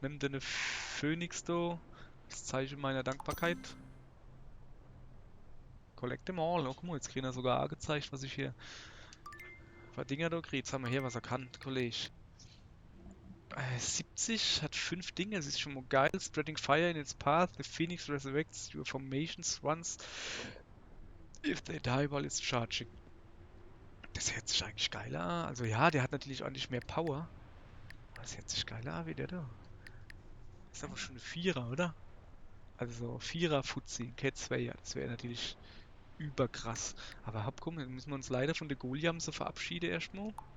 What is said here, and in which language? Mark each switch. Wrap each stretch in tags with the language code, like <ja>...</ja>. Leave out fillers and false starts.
<de>Nimm deine Phönix da. Das Zeichen meiner Dankbarkeit.</de> <en>Collect them all.</en> <de>Oh, guck mal, jetzt kriegen wir sogar angezeigt, was ich hier für Dinger da kriege. Jetzt haben wir hier, was er kann, Kollege. 70 hat 5 Dinge, das ist schon mal geil.</de> <en>Spreading fire in its path, the phoenix resurrects your formations once if they die while it's charging.</en> <de>Das hört sich eigentlich geiler an. Also ja, der hat natürlich auch nicht mehr Power. Aber das hört sich geiler an wie der da. Das ist aber schon eine Vierer, oder? Also so Vierer-Fuzzi, Cat 2, ja, das wäre natürlich überkrass. Aber hopp, komm, dann müssen wir uns leider von der Goliam so verabschieden erstmal.</de>